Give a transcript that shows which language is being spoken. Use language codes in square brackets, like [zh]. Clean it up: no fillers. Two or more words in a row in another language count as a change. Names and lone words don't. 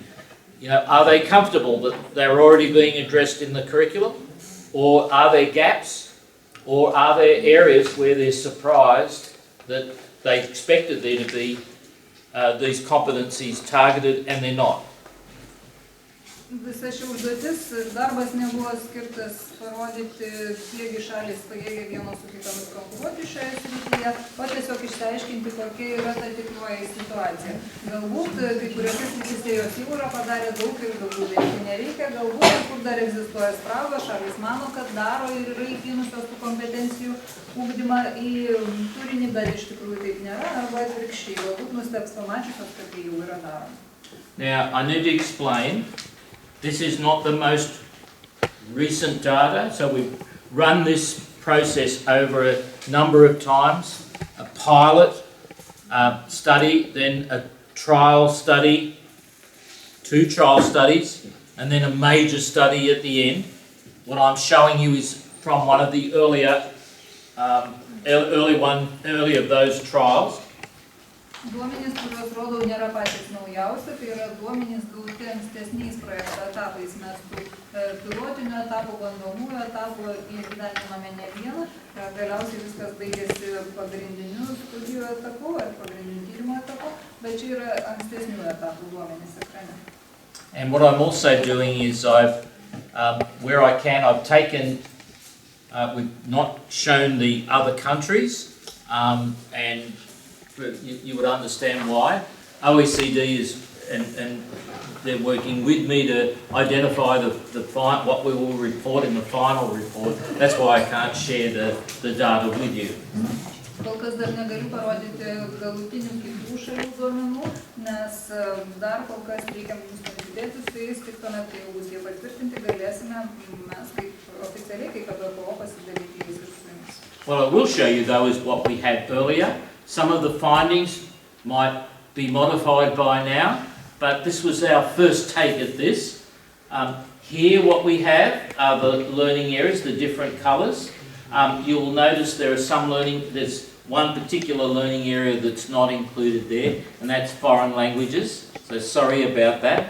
[en] You know, are they comfortable that they're already being addressed in the curriculum? Or are there gaps? Or are there areas where they're surprised that they expected there to be these competencies targeted and they're not? [lt] Visa ši užduotis ir darbas nebuvo skirtas parodyti, kiekgi šalys pajėgia vienos su kitomis konkuruoti šioje srityje, o tiesiog išsiaiškinti, kokia yra ta tikroji situacija. Galbūt kai kuriuose srityse jos jau yra padarę daug ir daugiau daryti nereikia, galbūt kur dar egzistuoja spragos, šalys mano, kad daro ir yra įpynusios tų kompetencijų ugdymą į turinį, bet iš tikrųjų taip nėra, arba atvirkščiai, galbūt nustebs pamačiusios, kad tai jau yra daroma. [en] Now, I need to explain. This is not the most recent data, so we've run this process over a number of times. A pilot study, then a trial study, 2 trial studies, and then a major study at the end. What I'm showing you is from one of the early of those trials. [lt] Duomenys, kuriuos rodau, nėra patys naujausi, tai yra duomenys gauti ankstesniais projekto etapais. Mes tų pilotinių etapų, bandomųjų etapų įgyvendinome ne vieną. Galiausiai viskas baigėsi pagrindiniu studijų etapu ar pagrindiniu tyrimo etapu, bet čia yra ankstesnių etapų duomenys ekrane. [en] And what I'm also doing is where I can, I've taken, we've not shown the other countries, and you would understand why. OECD is, and they're working with me to identify what we will report in the final report. That's why I can't share the data with you. [lt] Kol kas dar negaliu parodyti galutinių kitų šalių duomenų, nes dar kol kas reikia mums pasidėti su jais, tik tuomet, kai jau bus jie patvirtinti, galėsime mes kaip oficialiai, kaip EBPO pasidalyti jais ir su jumis. [en] What I will show you though is what we had earlier. Some of the findings might be modified by now, but this was our first take at this. Here what we have are the learning areas, the different colours. You will notice there's one particular learning area that's not included there, and that's foreign languages, so sorry about that.